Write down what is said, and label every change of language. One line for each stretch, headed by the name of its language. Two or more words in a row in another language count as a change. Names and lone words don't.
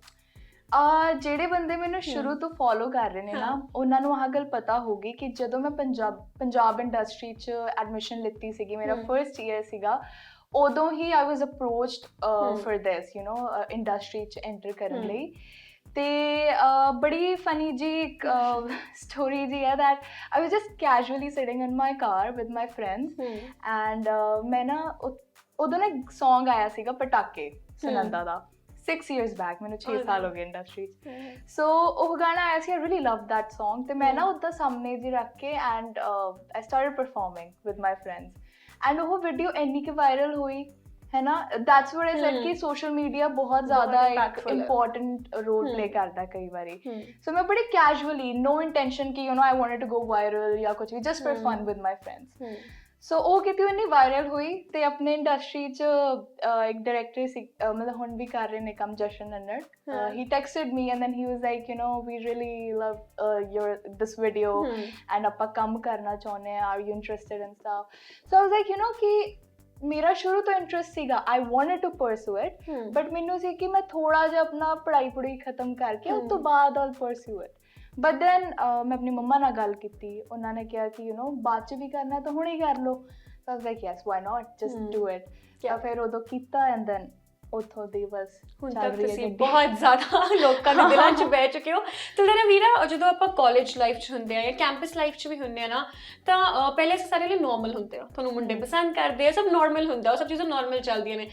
Punjabi: ਜਿਹੜੇ ਬੰਦੇ ਮੈਨੂੰ ਸ਼ੁਰੂ ਤੋਂ ਫੋਲੋ ਕਰ ਰਹੇ ਨੇ ਨਾ ਉਹਨਾਂ ਨੂੰ ਆਹ ਗੱਲ ਪਤਾ ਹੋਊਗੀ ਕਿ ਜਦੋਂ ਮੈਂ ਪੰਜਾਬ ਇੰਡਸਟਰੀ 'ਚ ਐਡਮਿਸ਼ਨ ਲਿੱਤੀ ਸੀਗੀ ਮੇਰਾ
English: first year
Punjabi: ਸੀਗਾ ਉਦੋਂ ਹੀ
English: I was approached for this you know
Punjabi: ਇੰਡਸਟਰੀ 'ਚ ਐਂਟਰ ਕਰਨ ਲਈ। ਤੇ ਬੜੀ ਫਨੀ ਜੀ ਇੱਕ ਸਟੋਰੀ ਜੀ ਹੈ
English: that I was just casually sitting in my car with my friends and
Punjabi: ਮੈਂ ਨਾ ਉਦੋਂ ਨਾ ਇੱਕ ਸੌਂਗ ਆਇਆ ਸੀਗਾ ਪਟਾਕੇ ਸੁਨੰਦਾ ਦਾ
English: 6 years back,
Punjabi: ਮੈਨੂੰ 6 ਸਾਲ ਹੋ ਗਏ ਇੰਡਸਟਰੀ 'ਚ। ਸੋ ਉਹ ਗਾਣਾ ਆਇਆ ਸੀ,
English: I really love that song.
Punjabi: ਤੇ ਮੈਂ ਨਾ ਉੱਦਾਂ ਸਾਹਮਣੇ ਜੀ ਰੱਖ ਕੇ
English: and I started performing with my friends and
Punjabi: ਉਹ ਵੀਡੀਓ ਇੰਨੀ ਕਿ ਵਾਇਰਲ ਹੋਈ ਹੈ ਨਾ।
English: that's what I said
Punjabi: ਕਿ
English: social media
Punjabi: ਬਹੁਤ ਜ਼ਿਆਦਾ ਇੱਕ
English: important role play
Punjabi: ਕਰਦਾ ਕਈ ਵਾਰੀ। ਸੋ ਮੈਂ ਬੜੀ
English: casually, no intention ਕਿ you know I wanted to go viral
Punjabi: ਜਾਂ ਕੁਝ ਵੀ,
English: just for fun with my friends.
Punjabi: ਸੋ ਉਹ ਕਿਤੇ ਇੰਨੀ ਵਾਇਰਲ ਹੋਈ ਤੇ ਆਪਣੇ ਇੰਡਸਟਰੀ 'ਚ ਇੱਕ ਡਾਇਰੈਕਟਰ ਸੀ, ਮਤਲਬ ਹੁਣ ਵੀ ਕਰ ਰਹੇ ਨੇ ਕੰਮ, ਜਸ਼ਨ ਨੰਨੜ।
English: he texted me and then he was like, you know, we really love this video and
Punjabi: ਆਪਾਂ ਕੰਮ ਕਰਨਾ ਚਾਹੁੰਦੇ ਹਾਂ,
English: are you interested and stuff. So I was like, you know,
Punjabi: ਕਿ ਮੇਰਾ ਸ਼ੁਰੂ ਤੋਂ ਇੰਟਰਸਟ ਸੀਗਾ,
English: I wanted to pursue it, but
Punjabi: ਮੈਨੂੰ ਸੀ ਕਿ ਮੈਂ ਥੋੜਾ ਜਿਹਾ ਆਪਣਾ ਪੜ੍ਹਾਈ ਖਤਮ ਕਰਕੇ ਉਸ ਤੋਂ ਬਾਅਦ
English: I'll pursue it. but then
Punjabi: ਮੈਂ ਆਪਣੀ ਮੰਮਾ ਨਾਲ ਗੱਲ ਕੀਤੀ, ਉਹਨਾਂ ਨੇ ਕਿਹਾ ਕਿ
English: you know
Punjabi: ਬਾਅਦ 'ਚ ਵੀ ਕਰਨਾ ਤਾਂ ਹੁਣੇ ਹੀ ਕਰ ਲਓ।
English: so I was like yes, why not, just do it.
Punjabi: ਤਾਂ ਫਿਰ ਉਦੋਂ ਕੀਤਾ
English: and then
Punjabi: ਉੱਥੋਂ ਦੀ ਬਸ ਹੁਣ ਤੱਕ ਤੁਸੀਂ ਬਹੁਤ ਜ਼ਿਆਦਾ ਲੋਕਾਂ ਦੇ ਦਿਲਾਂ 'ਚ ਬਹਿ ਚੁੱਕੇ ਹੋ। ਤੇ ਵੀਰਾ, ਜਦੋਂ ਆਪਾਂ
English: college life
Punjabi: 'ਚ ਹੁੰਦੇ ਆ ਜਾਂ
English: campus life
Punjabi: 'ਚ ਵੀ ਹੁੰਦੇ ਆ ਨਾ, ਤਾਂ ਪਹਿਲੇ ਸਾਰੇ ਲਈ ਨੋਰਮਲ ਹੁੰਦੇ ਆ, ਤੁਹਾਨੂੰ ਮੁੰਡੇ ਪਸੰਦ ਕਰਦੇ ਆ, ਸਭ ਨੋਰਮਲ ਹੁੰਦਾ, ਉਹ ਸਭ ਚੀਜ਼ਾਂ ਨੋਰਮਲ ਚੱਲਦੀਆਂ ਨੇ।